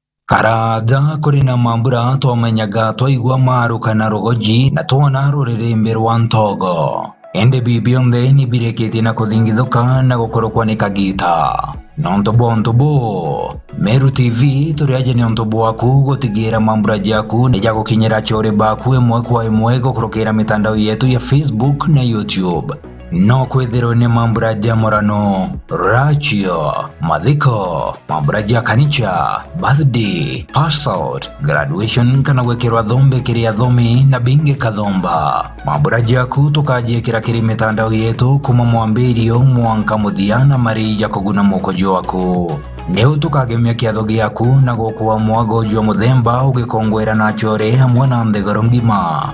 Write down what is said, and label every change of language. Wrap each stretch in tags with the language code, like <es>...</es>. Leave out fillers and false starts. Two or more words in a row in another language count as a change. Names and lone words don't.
<mer>Karaja kuri na mambura twamenyaga twaigua maru kana rogoji na twona rurĩrĩmbĩ rwa ntogo. Ende bibionde ni bireketie na kuthingithuka na gukorwo ni kagita. Nontobo Meru TV turiaje ni ontobo waku gutigira mambura jaku ni jagukinyira chore baku emwe kwa emwe gukorokera mitandao yetu ya Facebook na YouTube. No kwithirwo ni mambura jamorano, rachio, mathiko, mambura ja kanicha, birthday, pass out, graduation kana gwekirwa thombe kiria thomi na binge kathomba. Mambura jaku tukajiekira kiri mitandao yetu kuma mwambirio mwanka muthiana mari jakoguna mukojo waku. Neu tukagemia kiatho giaku na gukua mwago jwa muthemba ugikongwera na chore hamwe na ndegoro ngima.</mer>